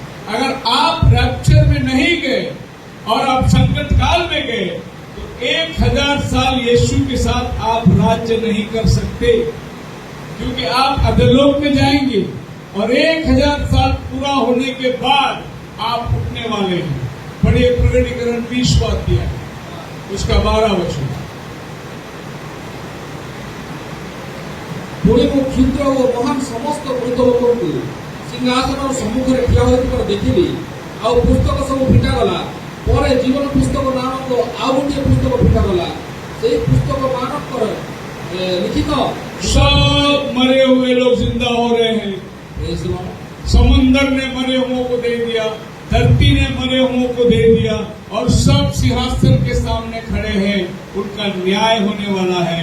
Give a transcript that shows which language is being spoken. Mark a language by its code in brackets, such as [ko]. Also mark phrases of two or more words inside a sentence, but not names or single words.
[hi] अगर आप रैप्चर में नहीं गए और आप संकट काल में गए तो 1000 साल यीशु के साथ आप राज्य नहीं कर सकते, क्योंकि आप अधोलोक में जाएंगे और 1000 साल पूरा होने के बाद आप उठने वाले हैं। पढ़िए प्रकटीकरण 20 अध्याय, उसका 12 वचन। [or] ପୁଣି ମୁଁ କ୍ଷୁଦ୍ର ଓ ମହାନ ସମସ୍ତ ବୃଦ୍ଧ ଲୋକଙ୍କୁ ସିଂହାସନର ସମ୍ମୁଖରେ ଠିଆ ହୋଇଥିବାର ଦେଖିଲି। ଆଉ ପୁସ୍ତକ ସବୁ ଫିଟାଗଲା। ପରେ ଜୀବନ ପୁସ୍ତକ ନାମକ ଆଉ ଗୋଟିଏ ପୁସ୍ତକ ଫିଟାଗଲା। ସେଇ ପୁସ୍ତକ ମାନଙ୍କର लिखित [hi] सब मरे हुए लोग जिंदा हो रहे हैं। समुंदर ने मरे हुओं को दे दिया, धरती ने मरे हुओं को दे दिया, और सब सिंहासन के सामने खड़े हैं। उनका न्याय होने वाला है।